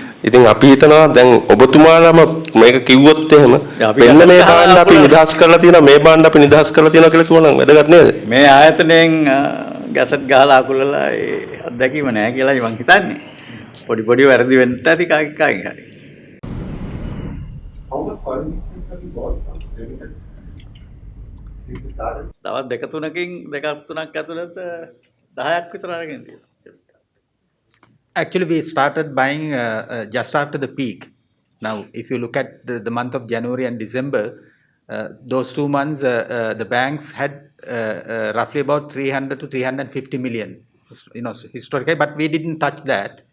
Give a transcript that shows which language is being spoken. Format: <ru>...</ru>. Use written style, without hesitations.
<si>ඉතින් අපි හිතනවා දැන් ඔබතුමාලම මේක කිව්වොත් එහෙම මෙන්න මේ භාණ්ඩ අපි නිදහස් කරලා තියෙනවා මේ භාණ්ඩ අපි නිදහස් කරලා තියෙනවා කියලා කිව්වනම් වැදගත් නේද? මේ ආයතනයෙන් ගැසට් ගහලා අකුලලා ඒ අත්දැකීම නැහැ කියලා මම හිතන්නේ. පොඩි වැරදි වෙන්න ඇති කාගෙන් හරි.</si> <en>How much foreign exchange have you bought from Remington? Since you started?</en> <si>තවත් දෙක තුනක් ඇතුළත 10ක් විතර අරගෙන තියෙනවා.</si> <en>Actually, we started buying just after the peak. Now, if you look at the month of January and December, those 2 months, the banks had roughly about 300 to 350 million, historically, but we didn't touch that.</en>